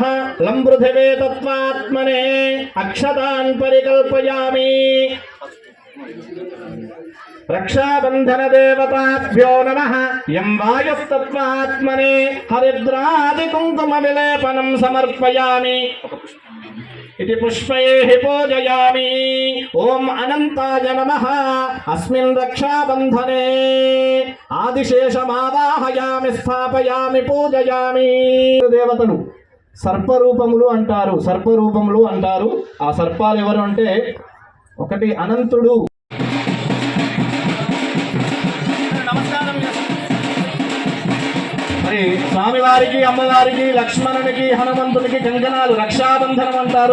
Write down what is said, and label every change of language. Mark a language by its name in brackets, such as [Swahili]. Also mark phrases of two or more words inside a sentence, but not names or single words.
[Sanskrit] లం పృథివే తత్వాత్మనే అక్షతాన్ పరికల్పయామి. రక్షాబంధన దేవతాభ్యో నమః. యం వాయుస్తత్వాత్మనే హరిద్రాది కుంకుమ విలేపనం సమర్పయామి. इति पुष्पैः पूजयामि. ओम अनंताय नमः. अस्मिन् रक्षाबन्धने ఆదిశేషమావాహయామి స్థాపయామి పూజయామి. [Telugu] దేవతలు సర్పరూపములు అంటారు, సర్పరూపములు అంటారు. ఆ సర్పాలు ఎవరు అంటే ఒకటి అనంతుడు. మరి స్వామివారికి అమ్మవారికి లక్ష్మణునికి హనుమంతునికి కంకణాలు రక్షాబంధనం అంటారు.